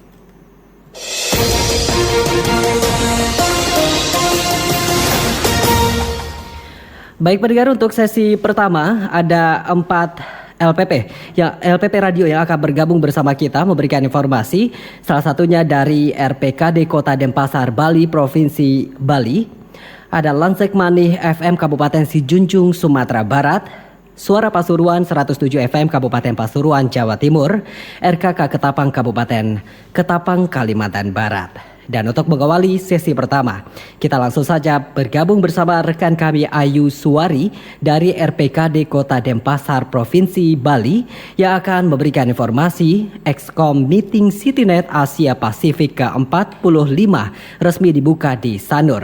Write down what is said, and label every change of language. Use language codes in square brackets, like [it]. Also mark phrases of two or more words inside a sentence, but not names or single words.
[id] Baik pendengar, untuk sesi pertama ada 4 LPP Radio yang akan bergabung bersama kita memberikan informasi, salah satunya dari RPKD Kota Denpasar, Bali, Provinsi Bali. Ada Lansek Manih FM Kabupaten Sijunjung, Sumatera Barat, Suara Pasuruan 107 FM Kabupaten Pasuruan, Jawa Timur, RKK Ketapang Kabupaten Ketapang, Kalimantan Barat. Dan untuk mengawali sesi pertama, kita langsung saja bergabung bersama rekan kami Ayu Suwari dari RPKD Kota Denpasar Provinsi Bali yang akan memberikan informasi Excom Meeting CityNet Asia Pasifik ke-45 resmi dibuka di Sanur.